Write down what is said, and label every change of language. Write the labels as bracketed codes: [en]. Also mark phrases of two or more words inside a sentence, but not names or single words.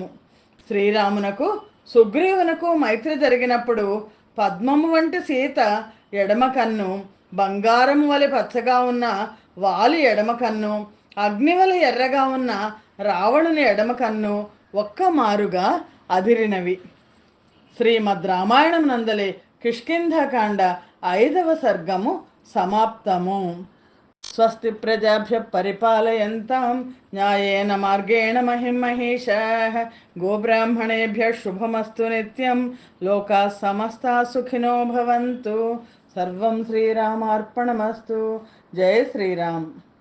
[te] శ్రీరామునకు సుగ్రీవునకు మైత్రి జరిగినప్పుడు పద్మము వంటి సీత ఎడమ కన్ను, బంగారము వలె పచ్చగా ఉన్న వాలి ఎడమ కన్ను, అగ్ని వలె ఎర్రగా ఉన్న రావణుని ఎడమ కన్ను ఒక్క మారుగా అదిరినవి. శ్రీమద్ రామాయణం నందలి కిష్కింధకాండ 5వ సర్గము సమాప్తము. [sa] స్వస్తి ప్రజాభ్య పరిపాలయంతాం న్యాయేన మార్గేణ మహిమహీషాః. గోబ్రాహ్మణేభ్యః శుభమస్తు నిత్యం. లోకాః సమస్తాః సుఖినో భవంతు. సర్వం శ్రీరామార్పణమస్తు. జై శ్రీరామ్.